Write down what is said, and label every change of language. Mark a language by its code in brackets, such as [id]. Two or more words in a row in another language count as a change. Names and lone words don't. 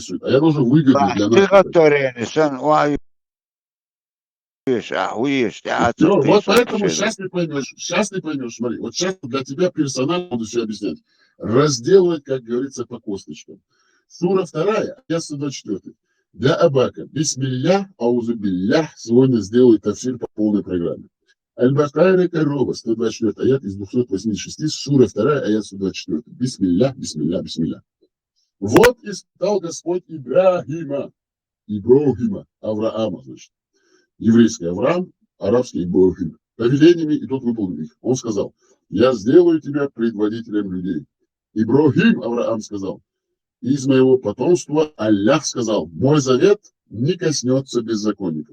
[ru] А я должен выгодно для нас. Вот поэтому сейчас ты поймешь, смотри, вот сейчас для тебя персонально буду все объяснять. Разделывать, как говорится, по косточкам. Сура 2, аят 124. Для Абака. [ar] بسم الله، أعوذ بالله. [ru] Сегодня сделаю тафсир по полной программе. Аль-Бакайра Корова, 124 аят из 286, сура 2, аят 124. [ar] بسم الله، بسم الله، بسم الله. [ru] Вот испытал Господь Ибрахима, Авраама, значит. Еврейский Авраам, арабский Ибрахим. Повелениями, и тот выполнил их. Он сказал, я сделаю тебя предводителем людей. Ибрахим, Авраам сказал, из моего потомства Аллах сказал, мой завет не коснется беззаконников.